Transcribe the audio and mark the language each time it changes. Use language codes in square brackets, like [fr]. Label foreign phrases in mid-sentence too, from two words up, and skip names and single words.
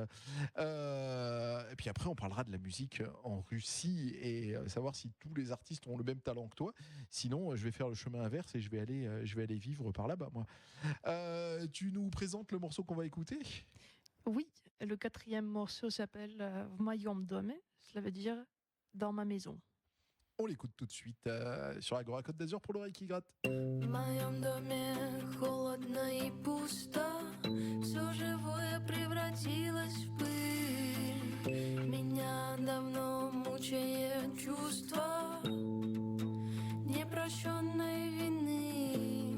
[fr] Et puis après, on parlera de la musique en Russie et savoir si tous les artistes ont le même talent que toi. Sinon, je vais faire le chemin inverse et je vais aller vivre par là-bas, moi. Tu nous présentes le morceau qu'on va écouter? Oui, le 4e morceau s'appelle [ru] В моем доме, [fr] cela veut dire dans ma maison. On l'écoute tout de suite sur Agora Côte d'Azur pour l'oreille qui gratte. [ru] В моем доме холодно и пусто, все живое превратилось в пыль. Меня давно мучает чувство непрощенной вины.